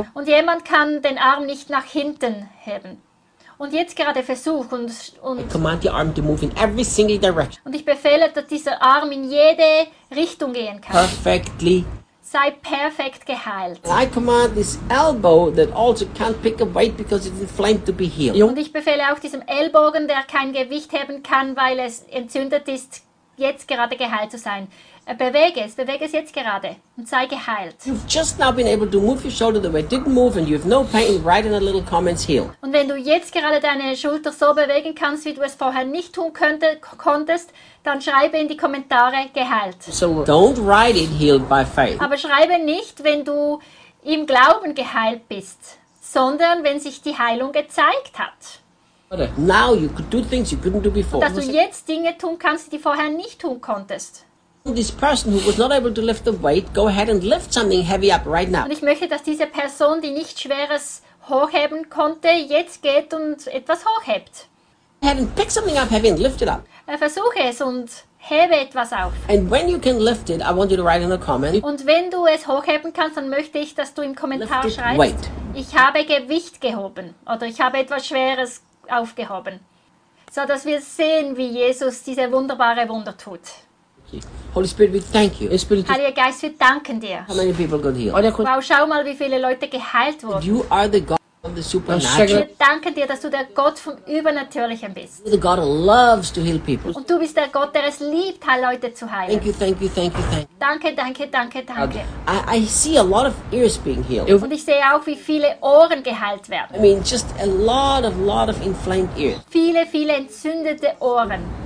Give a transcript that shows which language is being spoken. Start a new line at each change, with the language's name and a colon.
German: Und jemand kann den Arm nicht nach hinten heben. Und jetzt gerade versuch und
English: I command the arm to move in every single direction.
German: Und ich befehle, dass dieser Arm in jede Richtung gehen kann.
English: Perfectly.
German: Sei perfekt geheilt.
English: I command this elbow that also can't pick a weight because it's inflamed to be healed.
German: Und ich befehle auch diesem Ellbogen, der kein Gewicht heben kann, weil es entzündet ist, jetzt gerade geheilt zu sein. Bewege es jetzt gerade und sei geheilt.
English: You've just now been able to move your shoulder the way it didn't move and you have no pain, write in a little comments heal.
German: Und wenn du jetzt gerade deine Schulter so bewegen kannst, wie du es vorher nicht tun konntest, dann schreibe in die Kommentare geheilt.
English: So don't write it healed by faith.
German: Aber schreibe nicht, wenn du im Glauben geheilt bist, sondern wenn sich die Heilung gezeigt hat.
English: Now you could do things you couldn't do before.
German: Dass du jetzt Dinge tun kannst, die vorher nicht tun konntest.
English: This person who was not able to lift the weight, go ahead and lift something heavy up right now.
German: Und ich möchte, dass diese Person, die nicht Schweres hochheben konnte, jetzt geht und etwas hochhebt.
English: And pick something up heavy and lift it up.
German: Versuche es und hebe etwas auf.
English: And when you can lift it, I want you to write in the comment.
German: Und wenn du es hochheben kannst, dann möchte ich, dass du im Kommentar
English: lift
German: schreibst,
English: weight.
German: Ich habe Gewicht gehoben oder ich habe etwas Schweres aufgehoben. So dass wir sehen, wie Jesus diese wunderbare Wunder tut.
English: Holy Spirit, we thank you.
German: Heiliger Geist, wir danken dir.
English: How many people got healed?
German: Wow, schau mal, wie viele Leute geheilt wurden.
English: You are the God of the supernatural.
German: Wir danken dir, dass du der Gott vom Übernatürlichen bist.
English: The God loves to heal people.
German: Und du bist der Gott, der es liebt, Leute zu heilen.
English: Thank you, thank you, thank you, thank you.
German: Danke, danke, danke, danke.
English: I see a lot of ears being healed.
German: Und ich sehe auch, wie viele Ohren geheilt werden.
English: I mean, just a lot of inflamed ears.
German: Viele, viele entzündete Ohren.